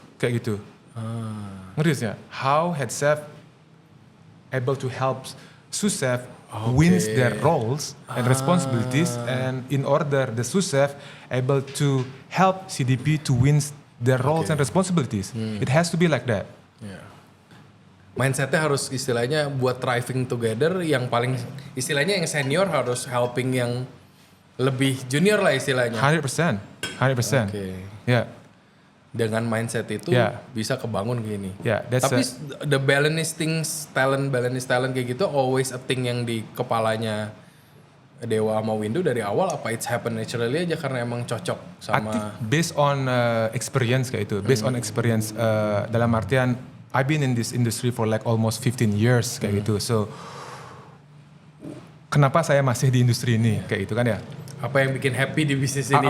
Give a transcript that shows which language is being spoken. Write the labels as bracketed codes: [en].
[id] Kayak gitu. Ngerti ya? [en] How head chef able to help sous chef wins their roles and responsibilities, and in order the sous chef able to help CDP to win their roles and responsibilities. It has to be like that. Yeah. [id] Mindsetnya harus istilahnya buat [en] thriving together, [id] yang paling istilahnya yang senior harus helping yang lebih junior lah istilahnya. 100%. Oke. Yeah. Dengan mindset itu bisa kebangun gini. Yeah, tapi the Balinese talent kayak gitu [en] always a thing [id] yang di kepalanya Dewa sama Windu dari awal, apa [en] it's happen naturally [id] aja karena emang cocok sama. [en] I think based on experience [id] kayak itu. [en] Based on experience [id] dalam artian [en] I've been in this industry for like almost 15 years [id] kayak gitu. So kenapa saya masih di industri ini kayak gitu kan ya? Apa yang bikin happy di bisnis ini